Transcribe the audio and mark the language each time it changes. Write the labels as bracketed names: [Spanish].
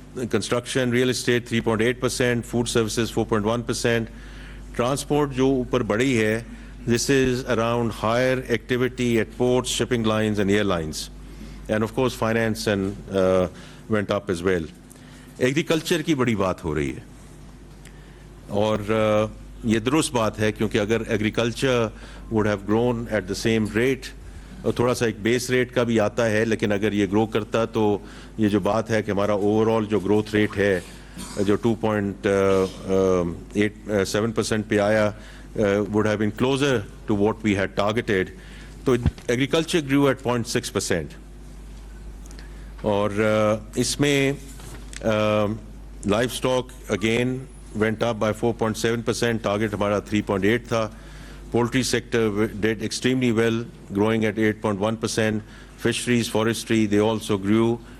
[English] Construction, real estate 3.8%, food services 4.1%. Transport [Urdu] جو اوپر بڑی ہے, [English] this is around higher activity at ports, shipping lines and airlines. And of course finance and went up as well. [Urdu] Agriculture کی بڑی بات ہو رہی ہے, اور یہ درست بات ہے کیونکہ اگر agriculture [English] would have grown at the same rate, [Urdu] اور تھوڑا سا ایک بیس ریٹ کا بھی آتا ہے, لیکن اگر یہ گرو کرتا تو یہ جو بات ہے کہ ہمارا اوور آل جو گروتھ ریٹ ہے جو 2.87% پہ آیا [English] would have been closer to what we had targeted. تو agriculture grew at 0.6%. [Urdu] اور اس میں life stock again [English] went up by 4.7%, [Urdu] target ہمارا 3.8 تھا. [English] Poultry sector did extremely well, growing at 8.1%. Fisheries, forestry, they also grew.